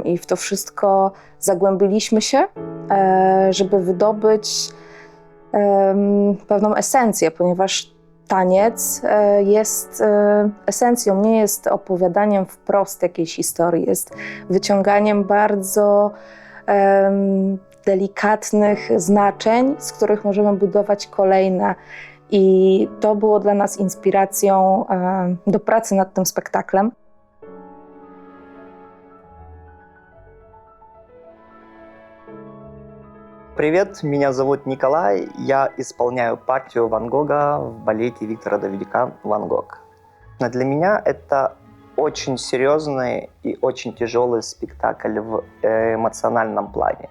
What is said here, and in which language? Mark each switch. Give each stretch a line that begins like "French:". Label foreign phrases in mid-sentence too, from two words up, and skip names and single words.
Polish: I w to wszystko zagłębiliśmy się, żeby wydobyć pewną esencję, ponieważ taniec jest esencją, nie jest opowiadaniem wprost jakiejś historii, jest wyciąganiem bardzo delikatnych znaczeń, z których możemy budować kolejne. I to było dla nas inspiracją do pracy nad tym spektaklem.
Russian: Привет, меня зовут Николай, я исполняю партию Ван Гога в балете Виктора Давидика «Ван Гог». Но для меня это очень серьезный и очень тяжелый спектакль в эмоциональном плане.